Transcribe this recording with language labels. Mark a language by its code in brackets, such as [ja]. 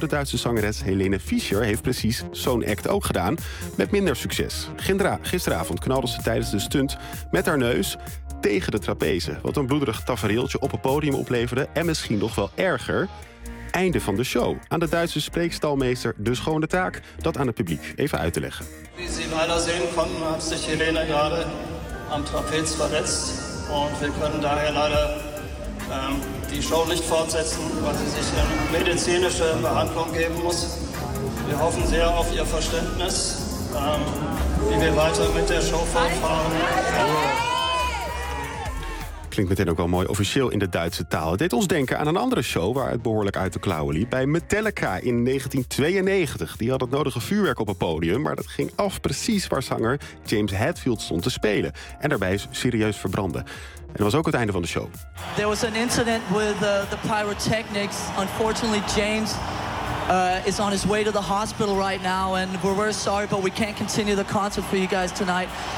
[nl] De Duitse zangeres Helene Fischer heeft precies zo'n act ook gedaan, met minder succes. Gisteravond knalde ze tijdens de stunt met haar neus tegen de trapeze, wat een bloederig tafereeltje op het podium opleverde en misschien nog wel erger, einde van de show. Aan de Duitse spreekstalmeester dus gewoon de taak dat aan het publiek even uit te leggen. [de] Wie Sie leider sehen konnten, hat sich Helene gerade am Trapez verletzt. Und wir können daher leider die Show nicht fortsetzen, weil sie sich in medizinische Behandlung geben muss. Wir hoffen sehr auf Ihr Verständnis, wie wir weiter mit der Show fortfahren. [nl] Klinkt meteen ook wel mooi officieel in de Duitse taal. Het deed ons denken aan een andere show waar het behoorlijk uit de klauwen liep, bij Metallica in 1992. Die had het nodige vuurwerk op het podium, maar dat ging af precies waar zanger James Hetfield stond te spelen en daarbij serieus verbranden. En dat was ook het einde van de show. [en] There was an incident with the pyrotechnics. Unfortunately, James is on his way to the hospital right now and we're very sorry, but we can't continue the concert for you guys tonight.